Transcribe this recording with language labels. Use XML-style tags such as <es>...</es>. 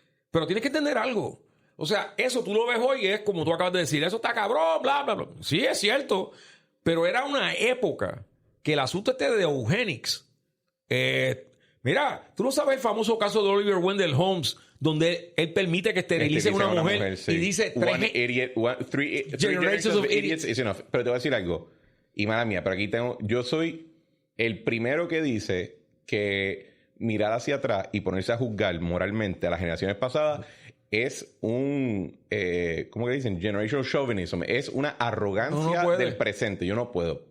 <es>Pero tienes que entender algo. O sea, eso tú lo ves hoy y es como tú acabas de decir. Eso está cabrón, bla, bla, bla. Sí, es cierto. Pero era una época que el asunto de eugenics. Mira, tú no sabes el famoso caso de Oliver Wendell Holmes, donde él permite que esterilicen una mujer sí. Y dice</es> <en>three generations of idiots is enough.</en> <es>Pero te voy a decir algo. Y mala mía, pero aquí yo soy el primero que dice que mirar hacia atrás y ponerse a juzgar moralmente a las generaciones pasadas es un, ¿cómo que dicen?</es> <en>Generational chauvinism.</en> <es>Es una arrogancia del presente. Yo no puedo.</es>